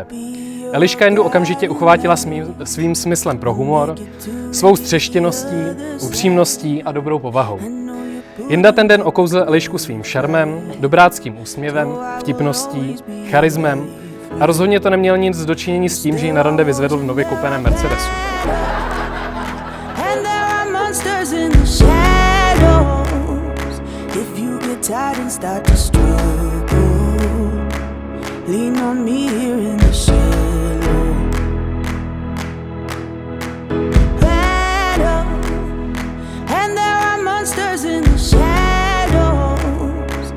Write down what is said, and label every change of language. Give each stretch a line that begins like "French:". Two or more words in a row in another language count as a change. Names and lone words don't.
Czech: Eliška Jendu okamžitě uchvátila svým smyslem pro humor, svou střeštěností, upřímností a dobrou povahou. Jenda ten den okouzl Elišku svým šarmem, dobráckým úsměvem, vtipností, charismem a rozhodně to neměl nic dočinění s tím, že ji na rande vyzvedl v nově koupeném Mercedesu.
English: Tired and start to struggle. Lean on me here in the shallow. Battle, and there are monsters in the shadows.